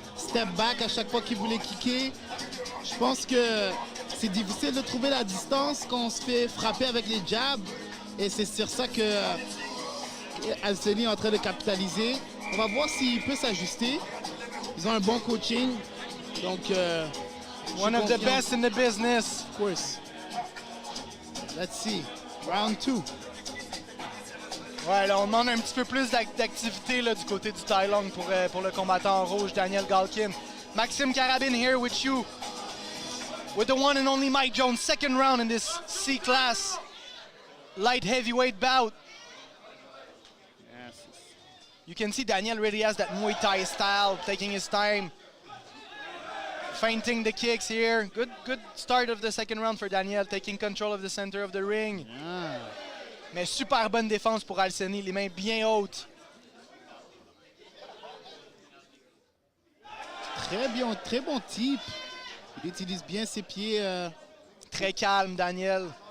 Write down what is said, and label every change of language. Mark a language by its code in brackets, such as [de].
[fr] Step back à chaque fois qu'il voulait kicker. Je pense que c'est difficile de trouver la distance quand on se fait frapper avec les jabs. Et c'est sur ça que Alseni est en train de capitaliser. On va voir s'il peut s'ajuster. Ils ont un bon coaching. Donc, [en] one of the best in the business. Of course. Let's see. Round 2. [fr] Ouais, là, on demande un petit peu plus d'activité du côté du Thaïlande pour le combattant en rouge, Daniel Galkin. [en] Maxime Carabin here with you. With the one and only Mike Jones, second round in this C-class light heavyweight bout. Yes. You can see Daniel really has that Muay Thai style, taking his time. Feinting the kicks here. Good start of the second round for Daniel, taking control of the center of the ring. Yeah. [fr] Mais super bonne défense pour Alseni, les mains bien hautes. Très bon type. Il utilise bien ses pieds. Très calme, Daniel.